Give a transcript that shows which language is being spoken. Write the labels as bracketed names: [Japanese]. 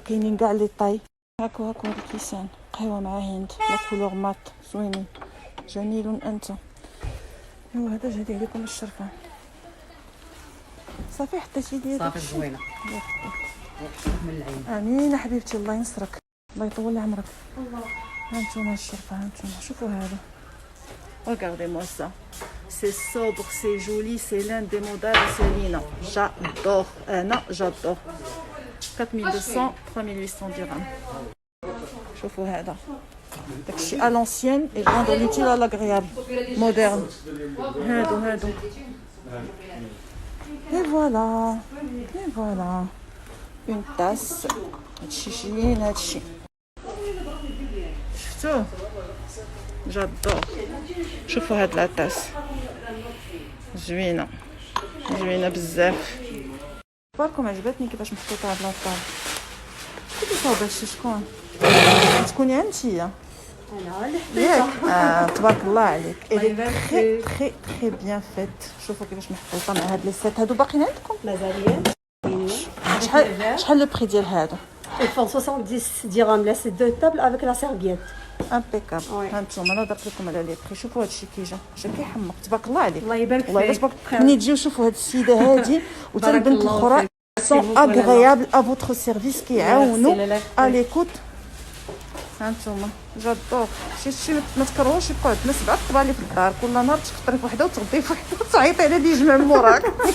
[Arabic] كاينين كاع لي طاي هاكو هاد الكيسان. قهوه مع هند لا كولور مات زوينين جميل انت. ايوا هذا جديد لكم الشرفه صافي حطيتي لي صافي زوينه من العين. امين حبيبتي الله ينصرك الله يطول عمرك. هانتوما الشرفه هانتوما شوفوا هذا. [French] regardez moi ça c'est sobre c'est joli c'est l'un des modèles Céline j'adore انا j'adore 4200 3800 dirhams. [Arabic] شوفوا هذا داكشي [French] à l'ancienne et rendre l'utile à l'agréable moderne. هادو et voilà une tasse. [Arabic] هادشي شنين هادشي شفتو جادور. شوفوا هاد لا طاس زوينه بزاف. باركم عجبتني كيفاش محطوطه هاد لاطال. كيفاش صاوبه شكون تكوني انتيا؟ انا اللي حطيتها. تبارك الله عليك. تري تري تري بيان فيت. شوفوا كيفاش محطوطه مع هاد لي سيت هادو باقيين عندكم مازالين. شحال لو بري ديال هادو؟ [French] Ils font 70 dirhams là, c'est deux tables avec la serviette. [Arabic] امبيكابل. هانتوما انا درت لكم على لي بري. شوفوا هادشي كيجا كيحمق تبارك الله عليك. الله يبارك فيك. والله الا تبارك. ملي تجيو شوفوا هاد السيده هادي وتا البنت الاخرى [French] sont agréables à votre service كيعاونوا [Arabic] لا، لا. [French] à l'écoute. [Arabic] هانتوما جادور شي ما تكرهوش يبقاو عندنا 7 طبالي في الدار، كل نهار تفطري في وحده وتغدي في وحده وتعيطي على اللي يجمع من موراك.